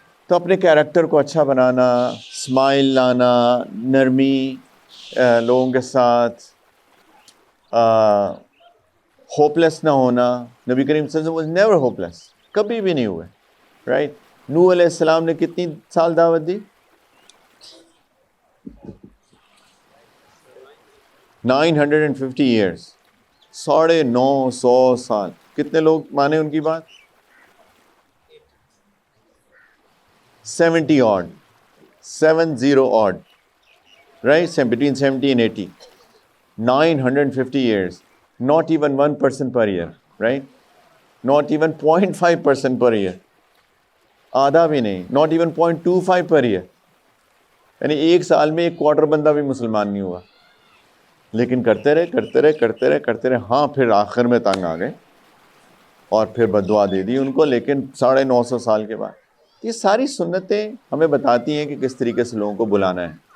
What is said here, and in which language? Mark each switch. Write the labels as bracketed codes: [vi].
[ur] تو اپنے کیریکٹر کو اچھا بنانا، اسمائل لانا، نرمی لوگوں کے ساتھ، ہوپلیس نہ ہونا. نبی کریم صلی اللہ علیہ وسلم [en] was never hopeless، [ur] کبھی بھی نہیں ہوئے. رائٹ؟ نوح علیہ السلام نے کتنی سال دعوت دی؟ 950 years، 950 سال. کتنے لوگ مانے ان کی بات؟ [en] 70 odd، 70 odd، right؟ Between 70 and 80، 950 years، not even 1% per year، right؟ Not even 0.5% per year، [ur] آدھا بھی نہیں، [en] not even 0.25 per year. [ur] یعنی ایک سال میں 1/4 بندہ بھی مسلمان نہیں ہوا. لیکن کرتے رہے. ہاں پھر آخر میں تنگ آ گئے اور پھر بددعا دے دی ان کو، لیکن 950 سال کے بعد. یہ ساری سنتیں ہمیں بتاتی ہیں کہ کس طریقے سے لوگوں کو بلانا ہے.